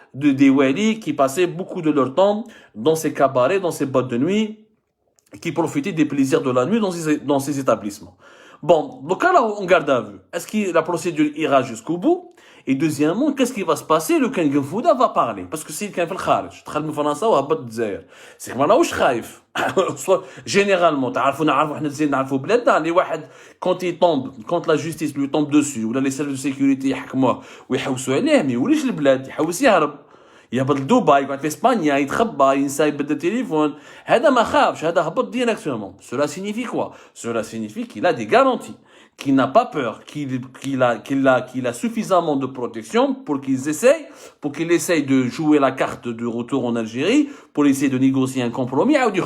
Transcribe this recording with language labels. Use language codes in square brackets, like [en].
[fr] des walis qui passaient beaucoup de leur temps dans ces cabarets, dans ces boîtes de nuit, qui profitaient des plaisirs de la nuit dans ces établissements. Bon, donc là, on garde à vue. Est-ce que la procédure ira jusqu'au bout? Et deuxièmement, qu'est-ce qui va se passer? Le Ken Genfouda va parler. Parce que c'est le Ken Fil Kharj. [ar] تخرج من فرنسا وهبط الجزائر. [fr] C'est que [ar] ما راهوش خايف. [fr] Généralement, [ar] نعرفوا احنا الجزائر نعرفوا بلادنا اللي واحد [fr] quand la justice lui tombe dessus [ar] ولا [fr] les services de sécurité [ar] يحكموه ويحوسوا عليه ما يوليش البلاد يحوس يهرب. يهبط لدبي يقعد في اسبانيا يتخبى ينسى يبدل التليفون هذا ما خافش هذا هبط ديريكتومون. [fr] Cela signifie quoi? Cela signifie qu'il a des garanties, qu'il n'a pas peur, qu'il a suffisamment de protection pour qu'il essaye de jouer la carte de retour en Algérie, pour essayer de négocier un compromis.